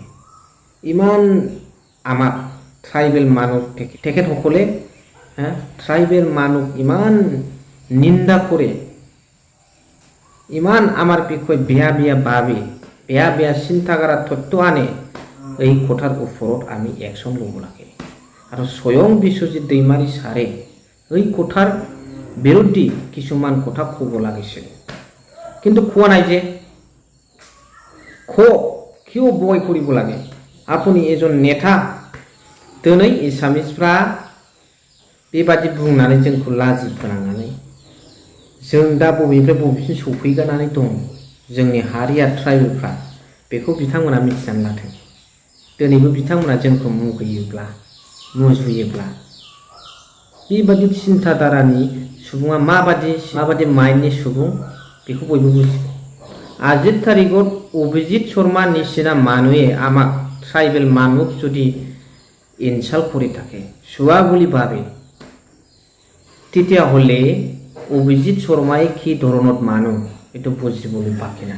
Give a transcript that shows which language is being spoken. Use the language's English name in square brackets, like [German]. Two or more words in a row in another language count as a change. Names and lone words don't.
[Assamese] ইমান আমাক ট্ৰাইবেল মানুহ তেখেতসকলে ট্ৰাইবেল মানুহ ইমান নিন্দা কৰে, ইমান আমাৰ বিষয়ে বেয়া বেয়া ভাবে, বেয়া বেয়া চিন্তাধাৰা তথ্য আনে, এই কথাৰ ওপৰত আমি একশ্যন ল'ব লাগে। আৰু স্বয়ং বিশ্বজিৎ দৈমাৰী ছাৰে এই কথাৰ বিৰুদ্ধে কিছুমান কথা ক'ব লাগিছিল, কিন্তু কোৱা নাই যে। কিয় ভয় কৰিব লাগে? আপুনি এজন নেতা, [Bodo] दिनै एसामिसफ्रा बेबादि बुंनानै जोंखौ लाजि फोनांनानै जों दा बबेनिफ्राय बबेसिम सौफैगानानै दं, जोंनि हारिया ट्राइबेलफ्रा, बेखौ बिथांमोना मिथिनानै लाथों। दिनैबो बिथांमोना जोंखौ मुगैयोब्ला, मुजुयोब्ला, बेबादि चिन्ताधारानि सुबुङा माबादि माइन्डनि सुबुं बेखौ बयबो बुजिगौ। [Assamese] আজিৰ তাৰিখত অভিজিত শৰ্মা নিচিনা মানুহে আমাক ট্ৰাইবেল মানুহ যদি ইনচাল্ট কৰি থাকে, চুৱা বুলি ভাবে, তেতিয়াহ'লে অভিজিত শৰ্মাই কি ধৰণৰ মানুহ এইটো বুজিবলৈ বাকী নাই।